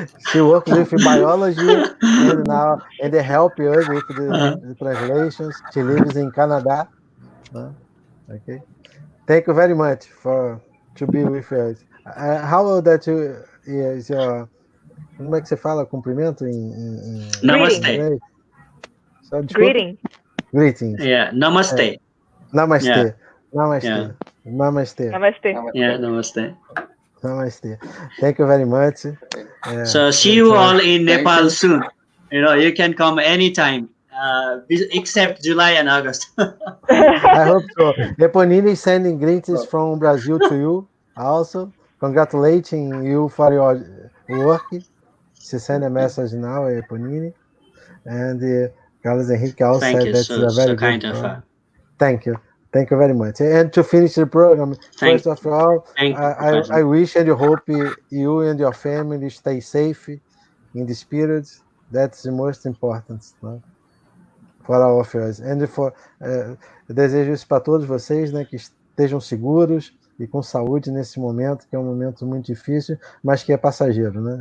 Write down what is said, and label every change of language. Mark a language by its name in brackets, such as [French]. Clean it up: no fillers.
[English] She works with biology and they help us with the translations. She lives in Canada. Okay. Thank you very much to be with us. How that is your... [Portuguese] Como é que você fala cumprimento em [Nepali] Namaste. [Portuguese] inglês? [English] Greeting. Greetings. Yeah, namaste. [Nepali] Namaste. [English] Yeah. [Nepali] Namaste. [English] Yeah. [Nepali] Namaste. Namaste. [English] Yeah, namaste. Namaste. Thank you very much. So see you all in Nepal soon. You can come anytime, except July and August. I hope so. Eponine is sending greetings from Brazil to you also. Congratulating you for your work. She sent a message now, Eponine. And Carlos Henrique also said that's a very good program. Thank you. Thank you very much. And to finish the program, first of all, I wish and hope you and your family stay safe in this period. That's the most important, né? For all of us. [Portuguese] And eu desejo isso para todos vocês, né, que estejam seguros e com saúde nesse momento, que é um momento muito difícil, mas que é passageiro, né?